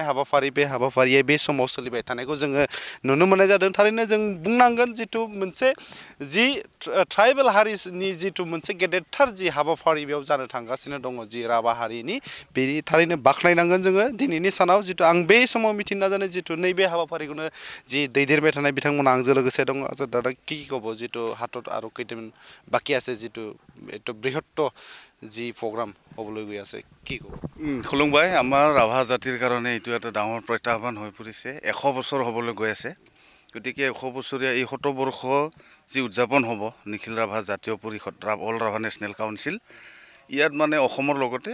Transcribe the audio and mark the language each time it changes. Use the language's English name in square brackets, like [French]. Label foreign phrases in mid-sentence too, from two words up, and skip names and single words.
[Bodo] हाबाफारि बे हाबाफारिया बे समाव सोलिबाय थानायखौ जोङो नुनो मोननाय जादों थारैनो जों बुंनांगोन जितु मोनसे जि ट्राइबेल हारिनि जितु मोनसे गेदेरथार जि हाबाफारि बेयाव जानो थांगासिनो दङ जि राभा हारिनि बेनि थारैनो बाख्नायनांगोन जोङो दिनैनि सानाव जितु आं बे समाव मिथिनो नाजानाय जितु नैबे हाबाफारिखौनो जि दैदेनबाय थानाय बिथांमोना आंजों लोगोसे दङ दादा [Assamese] কি ক'ব [Bodo] जितु हातत [Assamese] আৰু কেইটামান বাকি আছে [Bodo] जितु [Assamese] এইটো বৃহত্ত যি প্ৰগ্ৰাম হ'বলৈ গৈ আছে কি ক'ব খুলুমবাই আমাৰ ৰাভা জাতিৰ কাৰণে এইটো এটা ডাঙৰ প্ৰত্যাহ্বান হৈ পৰিছে 100 বছৰ হ'বলৈ গৈ আছে গতিকে 100 বছৰীয়া এই 100 বৰ্ষ যি উদযাপন হ'ব নিখিল ৰাভা জাতীয় পৰিষদ অল ৰাভা নেশ্যনেল কাউন্সিল ইয়াত মানে অসমৰ লগতে